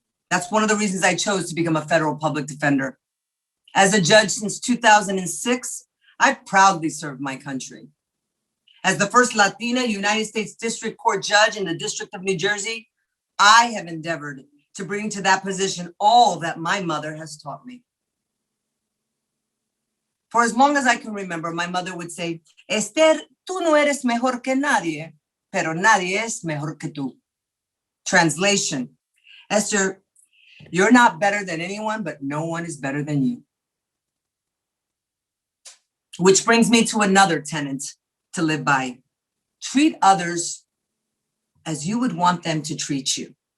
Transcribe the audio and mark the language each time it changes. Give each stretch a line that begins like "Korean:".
English: That's one of the reasons I chose to become a federal public defender. As a judge since 2006, I've proudly served my country. As the first Latina United States District Court judge in the District of New Jersey, I have endeavored to bring to that position all that my mother has taught me. For as long as I can remember, my mother would say,
Spanish: Esther, tú no eres mejor que nadie, pero nadie es mejor que tú.
English: Translation, Esther, you're not better than anyone, but no one is better than you. Which brings me to another tenet to live by. Treat others as you would want them to treat you.